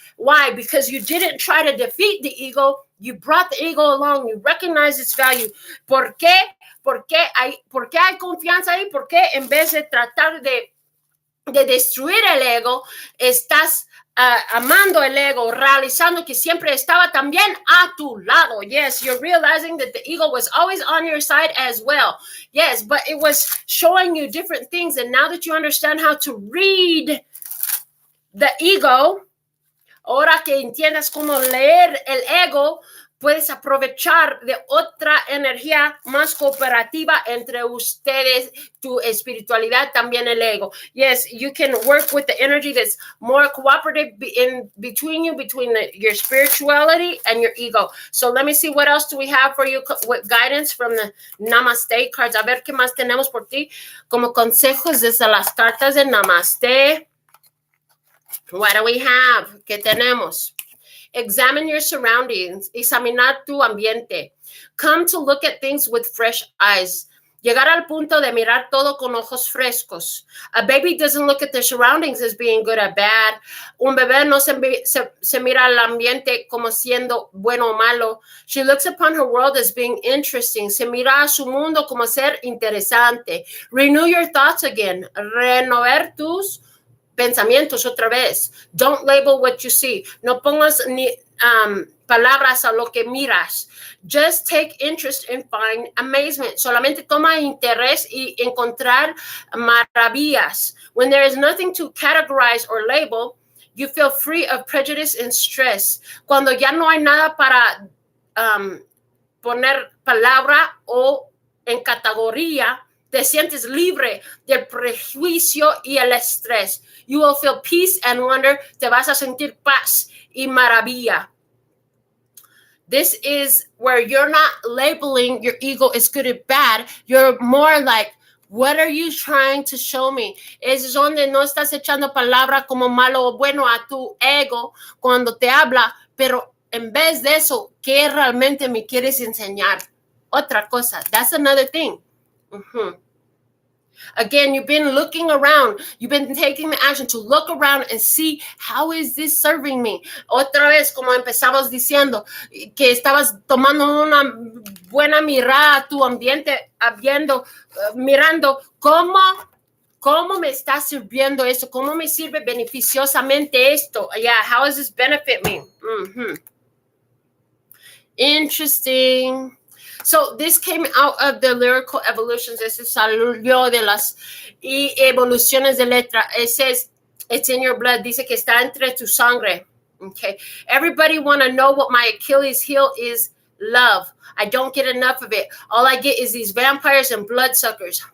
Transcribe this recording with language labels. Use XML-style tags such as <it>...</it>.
<en>Why? Because you didn't try to defeat the ego. You brought the ego along. You recognize its value.</en> <es>¿Por qué? ¿Por qué hay confianza ahí? Porque en vez de tratar de destruir el ego, estás amando el ego, realizando que siempre estaba también a tu lado.</es> <en>Yes, you're realizing that the ego was always on your side as well. Yes, but it was showing you different things. And now that you understand how to read the ego,</en> <es>ahora que entiendas cómo leer el ego, puedes aprovechar de otra energía más cooperativa entre ustedes, tu espiritualidad, también el ego.</es> <en>Yes, you can work with the energy that's more cooperative between you, between your spirituality and your ego. So let me see what else do we have for you with guidance from the Namaste cards.</en> <es>A ver qué más tenemos por ti como consejos desde las cartas de Namaste.</es> <en>What do we have?</en> <es>¿Qué tenemos?</es> <en>Examine your surroundings.</en> <es>Examinar tu ambiente.</es> <en>Come to look at things with fresh eyes.</en> <es>Llegar al punto de mirar todo con ojos frescos.</es> <en>A baby doesn't look at their surroundings as being good or bad.</en> <es>Un bebé no se mira al ambiente como siendo bueno o malo.</es> <en>She looks upon her world as being interesting.</en> <es>Se mira a su mundo como ser interesante.</es> <en>Renew your thoughts again.</en> <es>Renovar tus pensamientos otra vez.</es> <en>Don't label what you see.</en> <es>No pongas ni palabras a lo que miras.</es> <en>Just take interest and find amazement.</en> <es>Solamente toma interés y encontrar maravillas.</es> <en>When there is nothing to categorize or label, you feel free of prejudice and stress.</en> <es>Cuando ya no hay nada para poner palabra o en categoría, te sientes libre del prejuicio y el estrés.</es> <en>You will feel peace and wonder.</en> <es>Te vas a sentir paz y maravilla.</es> <en>This is where you're not labeling your ego as good or bad. You're more like, what are you trying to show me?</en> <es>Es donde no estás echando palabra como malo o bueno a tu ego cuando te habla, pero en vez de eso, ¿qué realmente me quieres enseñar? Otra cosa.</es> <en>That's another thing. Mm-hmm. Again, you've been looking around. You've been taking the action to look around and see how is this serving me.</en> <es>Otra vez, como empezamos diciendo, que estabas tomando una buena mirada a tu ambiente, mirando cómo me está sirviendo esto, cómo me sirve beneficiosamente esto.</es> <en>Yeah, how does this benefit me? Mm-hmm. Interesting. So this came out of the lyrical evolutions.</en> <es>Ese salió de las evoluciones de letra.</es> <en>It says it's in your blood.</en> <es>Dice que está entre tu sangre.</es> <en>Okay. Everybody want to know what my Achilles heel is. Love. I don't get enough of it. All I get is these vampires and bloodsuckers.</en>